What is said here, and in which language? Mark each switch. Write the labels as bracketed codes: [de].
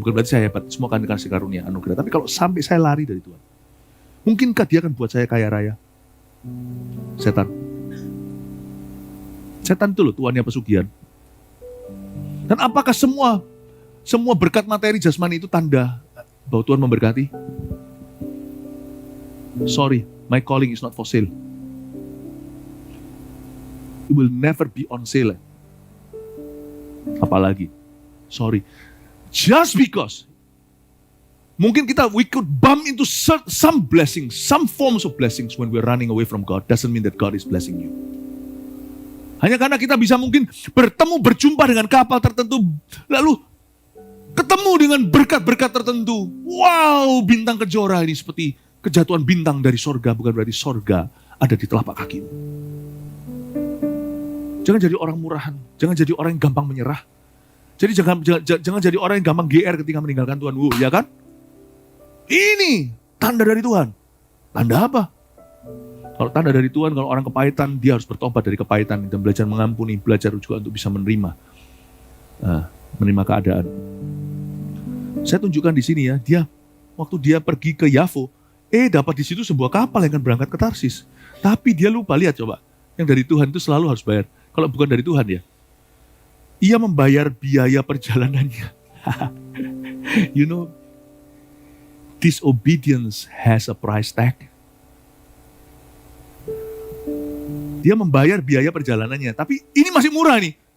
[id] Bukan berarti saya hebat, semua akan dikasih karunia, anugerah. Tapi kalau sampai saya lari dari Tuhan, mungkinkah dia akan buat saya kaya raya? Setan. Setan itu loh tuannya pesugihan. Dan apakah semua berkat materi jasmani itu tanda bahwa Tuhan memberkati? [en] Sorry, my calling is not for sale. It will never be on sale. [id] Apalagi, [en] sorry, just because [id] mungkin [en] we could bump into some blessings, some forms of blessings when we're running away from God, doesn't mean that God is blessing you. [id] Hanya karena kita bisa mungkin berjumpa dengan kapal tertentu, lalu ketemu dengan berkat-berkat tertentu. Wow, bintang kejora ini seperti kejatuhan bintang dari sorga, bukan berarti sorga ada di telapak kakimu. Jangan jadi orang murahan, jangan jadi orang yang gampang menyerah. Jadi jangan jadi orang yang gampang GR ketika meninggalkan Tuhan. Ya kan? Ini tanda dari Tuhan. Tanda apa? Kalau tanda dari Tuhan, kalau orang kepahitan, dia harus bertobat dari kepahitan dan belajar mengampuni, belajar juga untuk bisa menerima keadaan. Saya tunjukkan di sini ya, waktu dia pergi ke Yafo, dapat di situ sebuah kapal yang akan berangkat ke Tarsis. Tapi dia lupa, lihat coba, yang dari Tuhan itu selalu harus bayar. Kalau bukan dari Tuhan ya, ia membayar biaya perjalanannya. [en] You know, disobedience has a price tag. [id] Dia membayar biaya perjalanannya, tapi ini masih murah nih.